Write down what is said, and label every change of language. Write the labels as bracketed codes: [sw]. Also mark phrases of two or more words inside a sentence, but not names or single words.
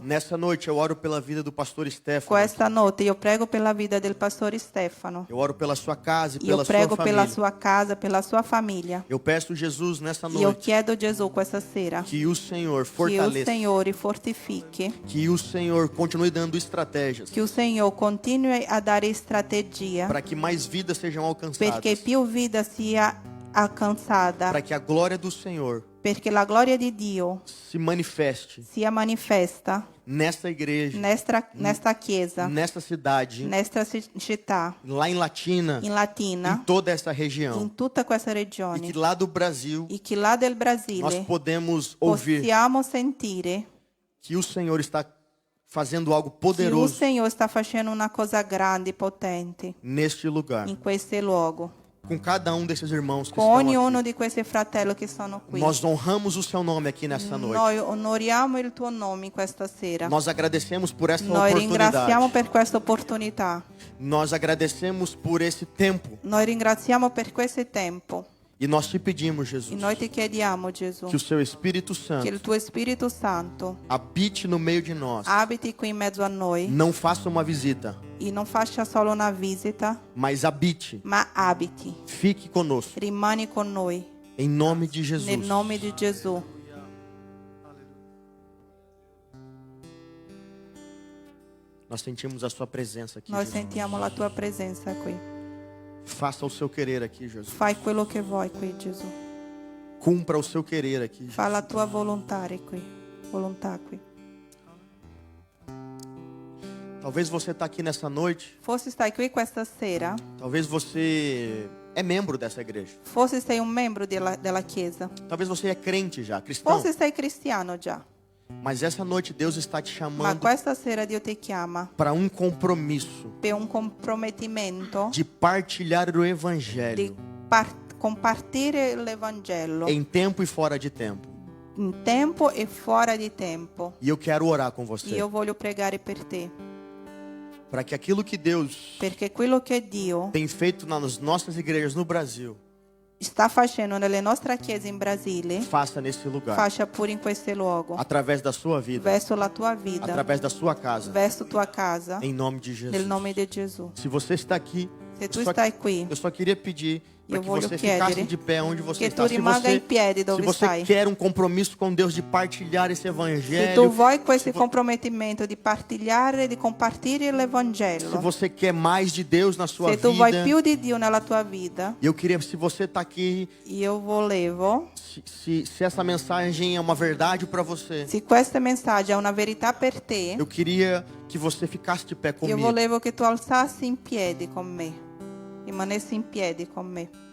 [pt] Nessa noite eu oro pela vida do pastor Stefano. [it] Questa notte io prego per la vita del pastore Stefano. [pt] Eu oro pela sua casa e [it] Io [pt] pela sua [it] prego per la [pt] família. [it] sua casa, per la sua famiglia. [pt] Eu peço, Jesus, nessa [it] Io [pt] noite, [it] chiedo Gesù questa sera [pt] que o Senhor [it] che il [pt] fortaleça, [it] Signore fortifichi, [pt] que o Senhor continue dando estratégias [it] che il Signore continui a dare strategia [pt] para que mais vidas sejam alcançadas, [it] perché più vita sia alcanzata, [pt] para que a glória do Senhor [it] perché la gloria di Dio [pt] se manifeste [it] sia manifesta [pt] nessa igreja, [it] nesta chiesa, [pt] nessa cidade, [it] nesta città, [pt] lá em Latina, [it] in [pt] em Latina, toda essa [it] in [pt] região, [it] tutta questa [pt] e [it] regione. [pt] que lá do Brasil [it] E che là del [pt] nós [it] Brasile [pt] podemos ouvir [it] possiamo sentire [pt] que o Senhor está fazendo algo [it] che il [pt] poderoso [it] Signore sta facendo una cosa grande, potente, [pt] neste lugar, [it] in questo luogo. [pt] com cada um desses irmãos que [it] Con [pt] estão [it] ognuno [pt] aqui. [it] di questi fratelli che sono qui. [pt] Nós honramos o seu nome aqui nessa noite. [it] Noi onoriamo il tuo nome questa sera. [pt] Nós agradecemos por essa [it] Noi ringraziamo [pt] oportunidade. [it] per questa opportunità. [pt] Nós agradecemos por esse tempo. [it] Noi ringraziamo per questo tempo. [pt] E nós te pedimos, [it] E Jesus, noi ti chiediamo, Gesù, [pt] que o seu Espírito [it] che Santo il tuo Spirito Santo [pt] habite no meio de nós. [it] abiti qui in mezzo a noi [pt] Não faça uma visita, [it] e non faccia solo una visita, [pt] mas habite. [it] ma abiti. [pt] Fique conosco. [it] Rimani con noi. [pt] Em nome de Jesus. [it] Nel nome di Gesù. [pt] Nós sentimos a sua presença aqui, [it] Noi Jesus. sentiamo la tua presenza qui. [pt] Faça o seu querer aqui, Jesus. [it] Fai quello che vuoi qui, Gesù. [pt] Cumpra o seu querer aqui, Jesus. [it] Fa la tua volontà qui. Volontà qui. [pt] Talvez você está aqui nessa noite. [it] Forse stai qui questa sera. [pt] Talvez você é membro dessa igreja. [it] Forse sei un membro della Chiesa. [pt] Talvez você é crente já, cristão. [it] Forse sei cristiano già. [pt] Mas essa noite Deus está te [it] Ma [pt] chamando [it] questa sera Dio ti chiama [pt] para um compromisso [it] per un comprometimento [pt] de partilhar o [it] di [pt] evangelho [it] compartire l'Evangelo [pt] em tempo e fora de tempo. [it] in tempo e fuori di tempo. [pt] E eu quero orar com você [it] Io voglio pregare per te, [pt] para que aquilo que Deus [it] perché quello che Dio [pt] tem feito nas nossas igrejas no Brasil [it] sta facendo nelle nostre chiese in Brasile [pt] faça nesse lugar, [it] faccia pure in questo luogo, [pt] através da sua vida, [it] verso la tua vita, [pt] através da sua casa, [it] verso tua casa, [pt] em nome de Jesus. [it] nel nome di Gesù. [pt] Se você está aqui, [it] Se tu [pt] eu só- [it] stai qui, [pt] eu só queria pedir para Eu que [it] voglio [pt] você [it] chiedere [pt] ficasse de pé onde você [it] che tu [pt] está. Se [it] rimanga in piedi [pt] se [it] dove [pt] você [it] stai. [pt] quer um compromisso com Deus de partilhar esse [it] Se tu [pt] evangelho, [it] vuoi questo comprometimento di partilhare, di compartire [pt] se [it] l'Evangelo, [pt] você quer mais de Deus na sua [it] se tu vuoi [pt] vida, [it] più di Dio nella tua vita, [pt] eu queria, se você está aqui, [it] io volevo, [pt] se essa mensagem é uma verdade para você, [it] se questo messaggio è una verità per te, [pt] eu queria que você ficasse de pé [it] io [pt] comigo. [it] volevo che tu alzassi in piedi con me, rimanessi in piedi con me.